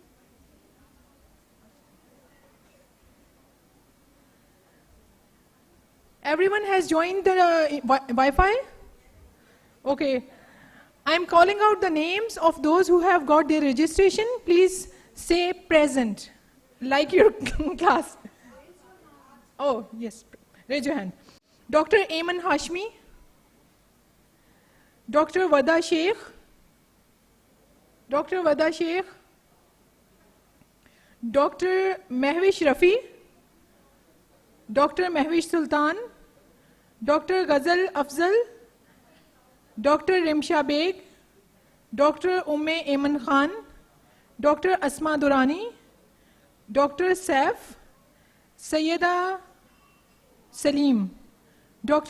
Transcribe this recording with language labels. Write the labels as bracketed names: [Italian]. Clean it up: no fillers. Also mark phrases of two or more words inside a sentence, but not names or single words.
[English] Everyone has joined the Wi-Fi? Okay. I'm calling out the names of those who have got their registration. Please say present, like your class. Oh, yes. Raise your hand. Dr. Ayman Hashmi, Dr. Wada Sheikh, Dr. Wada Sheikh, Dr. Mehwish Rafi, Dr. Mehwish Sultan, Dr. Ghazal Afzal, Dr. Rimsha Beg, Dr. Umme Ayman Khan, Dr. Asma Durani, Dr. Saif, Sayyida Salim, Dr.